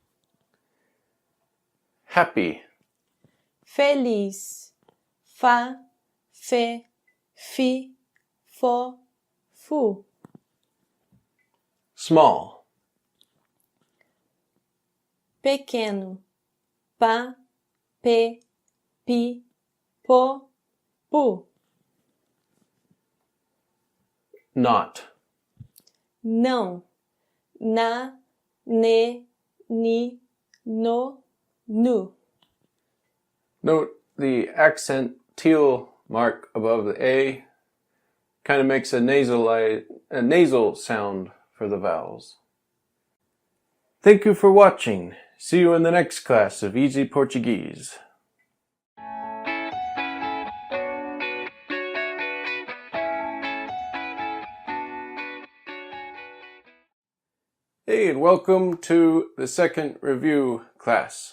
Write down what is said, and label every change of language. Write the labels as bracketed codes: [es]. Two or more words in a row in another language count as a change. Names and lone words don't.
[en] Happy. [pt] Feliz. Fá, fé, fi, fó, fu. [en] Small. [pt] Pequeno. Pá, pe, pi, po, pu. [en] Not. [pt] Não. Na, ne, ni, no, nu. [en] Note the accent teal mark above the A kind of makes a nasal sound for the vowels. Thank you for watching. See you in the next class of Easy Portuguese. Hey, and welcome to the second review class.